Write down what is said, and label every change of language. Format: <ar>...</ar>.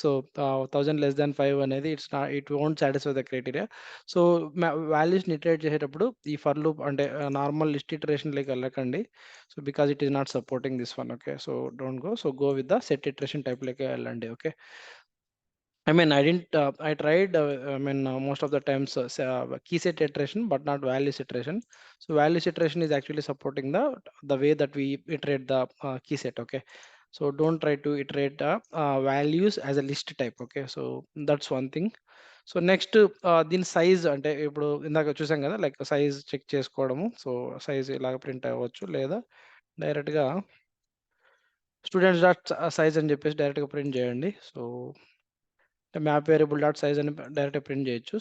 <en>So, 1000 less than 5 అనేది it won't satisfy the criteria.</en> <te>So, వాల్యూస్‌ని iterate చేసేటప్పుడు ఈ ఫర్ లూప్ అంటే నార్మల్ లిస్ట్ ఇటరేషన్‌లోకి వెళ్ళకండి.</te> <en>So, because it is not supporting this one. Okay. So, don't go. So, go with the set iteration టైప్‌లోకే వెళ్ళండి. Okay. I mean, I didn't. I tried. I mean, most of the times, key set iteration, but not values iteration. So values iteration is actually supporting the way that we iterate the key set. Okay. So don't try to iterate values as a list type. Okay. So that's one thing.</en> <te>So next దీని size అంటే ఇప్పుడు ఇందాక చూసాం కదా like size check చేసుకోవడము. So size ఇలాగ print అవ్వచ్చు లేదా డైరెక్ట్‌గా స్టూడెంట్స్ డాట్ సైజ్ అని చెప్పేసి డైరెక్ట్‌గా ప్రింట్ చేయండి. So map variable dot size అని డైరెక్ట్‌గా ప్రింట్ చేయొచ్చు.</te>